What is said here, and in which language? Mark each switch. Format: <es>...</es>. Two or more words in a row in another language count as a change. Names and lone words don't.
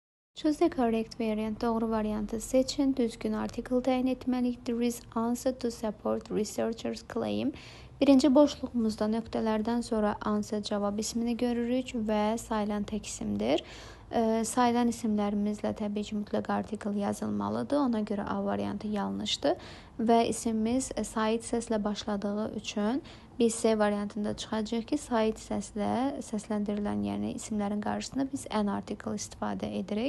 <en>Choose the correct variant.</en> <az>Doğru variantı seçin. Düzgün article təyin etməliyik.</az> <en>There is answer to support researchers claim.</en> <az>Birinci boşluğumuzda nöqtələrdən sonra answer cavab ismini görürük və sayılan tək isimdir. Sayılan isimlərimizlə təbii ki, mütləq article yazılmalıdır. Ona görə A variantı yanlışdır. Və isimimiz sait səslə başladığı üçün biz C variantında çıxacaq ki, sait səslə səsləndirilən, yəni isimlərin qarşısında biz</az> <en>an article</en> <az>istifadə edirik.</az>